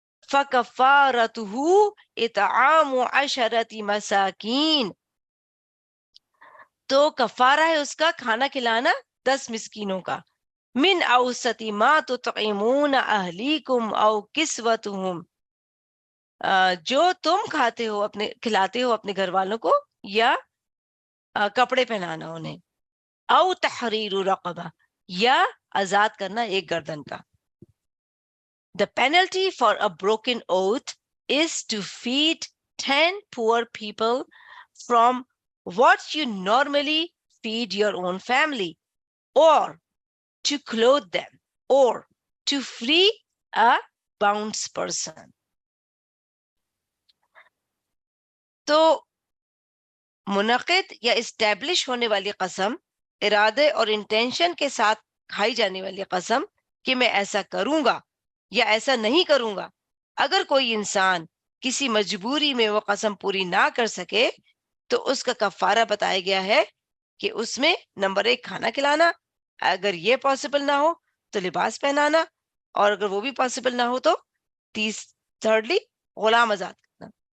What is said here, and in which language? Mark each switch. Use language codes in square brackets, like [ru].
[ar] فَكَفَّارَتُهُ إِطْعَامُ عَشَرَةِ مَسَاکِین، [ur] تو کفارہ ہے اس کا کھانا کھلانا 10 مسکینوں کا، [ar] من اوسط ما تطعمون اہلیکم او کسوتہم، [ur] جو تم کھاتے ہو اپنے کھلاتے ہو اپنے گھر والوں کو، یا کپڑے پہنانا انہیں، [ar] او تحریر رقبہ، [ur] یا آزاد کرنا ایک گردن کا. [en] The penalty for a broken oath is to feed 10 poor people from what you normally feed your own family, or to clothe them, or to free a bound person. [ur] تو منعقد یا اسٹیبلش ہونے والی قسم، ارادے اور انٹینشن کے ساتھ کھائی جانے والی قسم کہ میں ایسا کروں گا یا ایسا نہیں کروں گا، اگر کوئی انسان کسی مجبوری میں وہ قسم پوری نہ کر سکے تو اس کا کفارہ بتایا گیا ہے کہ اس میں نمبر 1 کھانا کھلانا، اگر یہ پاسبل نہ ہو تو لباس پہنانا، اور اگر وہ بھی پاسبل نہ ہو تو تھرڈلی غلام آزاد کرنا.